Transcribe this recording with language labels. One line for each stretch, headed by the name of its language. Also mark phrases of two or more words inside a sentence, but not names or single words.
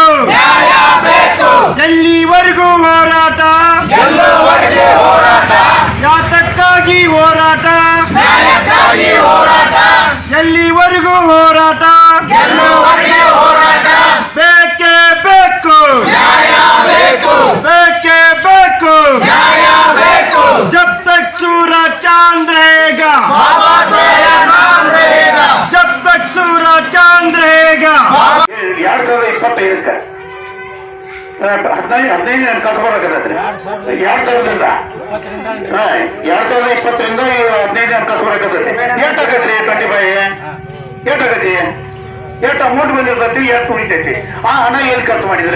Kannada: ಎಲ್ಲಿವರೆಗೂ ಹೋರಾಟ, ಯಾತಕ್ಕಾಗಿ ಹೋರಾಟ, ಎಲ್ಲಿವರೆಗೂ ಹೋರಾಟ, ಬೇಕೇ ಬೇಕು, ಬೇಕೇ ಬೇಕು.
Hindi: जब तक सूरज चांद रहेगा, जब तक सूरज चांद रहेगा.
Kannada: 2025 15 ಹಣಕಾಸು ಬರಕತ್ತೈತ್ರಿ. 2020ರಿಂದ 15 ಹಣಕಾಸು ಬರಕತ್ತೈತಿ. ಎಷ್ಟಾಗತ್ರಿ 25 ಎಷ್ಟಾಗತಿ? ಎಷ್ಟು ಅಮೌಂಟ್ ಬಂದಿರ್ತೈತಿ, ಎಷ್ಟು ಉಳಿತೈತಿ? ಆ ಹಣ ಎಲ್ಲಿ ಖರ್ಚು ಮಾಡಿದ್ರಿ?